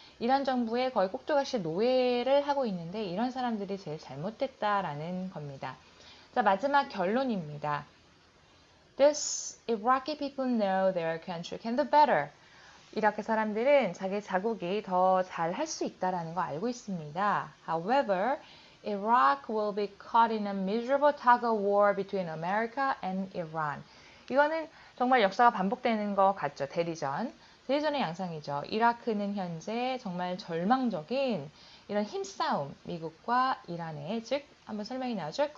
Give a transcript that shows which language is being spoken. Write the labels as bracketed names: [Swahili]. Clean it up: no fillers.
[Korean] 이란 정부의 거의 꼭두각시 노예를 하고 있는데 이런 사람들이 제일 잘못됐다라는 겁니다. 자, 마지막 결론입니다. [English] These Iraqi people know their country can do better. [Korean] 이라크 사람들은 자기 자국이 더 잘 할 수 있다라는 거 알고 있습니다. [English] However, Iraq will be caught in a miserable tug of war between America and Iran. [Korean] 이거는 정말 역사가 반복되는 것 같죠. 대리전의 양상이죠. 이라크는 현재 정말 절망적인 이런 힘싸움, 미국과 이란의, 즉 한번 설명이 나오죠.